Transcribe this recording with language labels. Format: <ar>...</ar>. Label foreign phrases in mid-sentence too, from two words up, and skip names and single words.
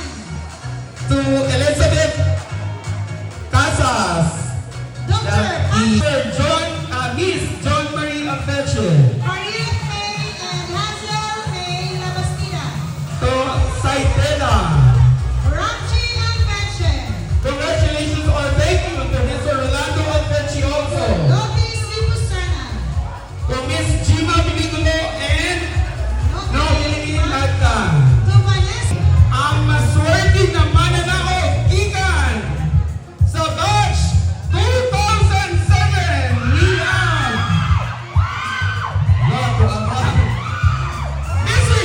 <en>to Elizabeth Casas, Dr. Miss John Marie Alvechi, Mariette May and Hazel May Labastida, to Saitela. Ramchi Alveche, Congratulations or thank you to Mr. Rolando Alvechi also, Lotis Lipustrana, to Miss Gima Biligulo and Nobilin Magda. to Vanessa,</en> <ceb>Ang maswerte na mananaog gikan sa batch 2007 niyang Mr.</ceb>